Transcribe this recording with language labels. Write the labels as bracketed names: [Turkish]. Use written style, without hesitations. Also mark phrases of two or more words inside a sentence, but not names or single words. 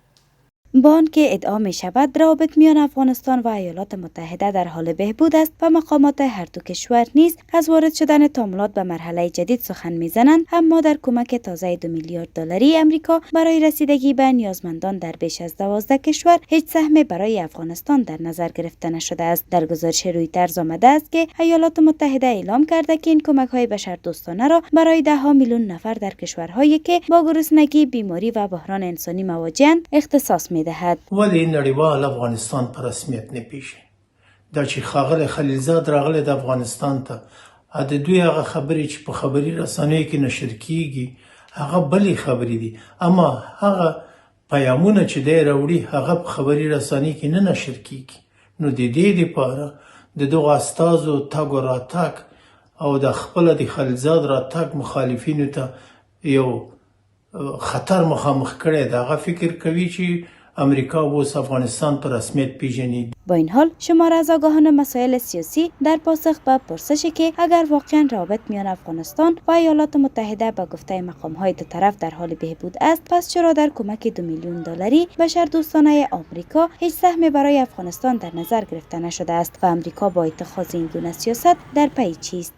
[Persian] با آنکه ادعا می شود روابط میان افغانستان و ایالات متحده در حال بهبود است و مقامات هر دو کشور نیز از وارد شدن تعاملات به مرحله جدید سخن میزنند، اما در کمک تازه 2 میلیارد دلاری امریکا برای رسیدگی به نیازمندان در بیش از 12 کشور هیچ سهمی برای افغانستان در نظر گرفته نشده است. در گزارش رویترز آمده است که ایالات متحده اعلام کرده که این کمک‌های بشردوستانه را برای 10 میلیون نفر در کشورهایی که با گرسنگی، بیماری و بحران انسانی مواجه‌اند اختصاص دهد. [Pashto] ولی نړیوال افغانستان په رسمیت نه پیژني. دا چې ښاغلی خلیلزاد راغلی د افغانستان ته د دوی هغه خبرې چې په خبري رسنیو کې نشر کیږي هغه بلې خبرې دي، اما هغه پیامونه چې دی راوړي هغه په خبري رسنیو کې نه نشر کیږي. نو د دې لپاره د دغو استازو تګ و راتګ او د خپله د خلیلزاد راتګ مخالفینو ته یو خطر مخامخ کړی دی. هغه فکر کوي چې امریکا اوس افغانستان پر رسمیت پیژني. [Persian] با این حال شمار از آگاهان مسائل سیاسی در پاسخ به پرسشی که اگر واقعا روابط میان افغانستان و ایالات متحده به گفته مقام‌های دو طرف در حال بهبود است، پس چرا در کمک 2 میلیون دلاری بشردوستانه آمریکا هیچ سهمی برای افغانستان در نظر گرفته نشده است و آمریکا با اتخاذ این گونه سیاست در پی چیست؟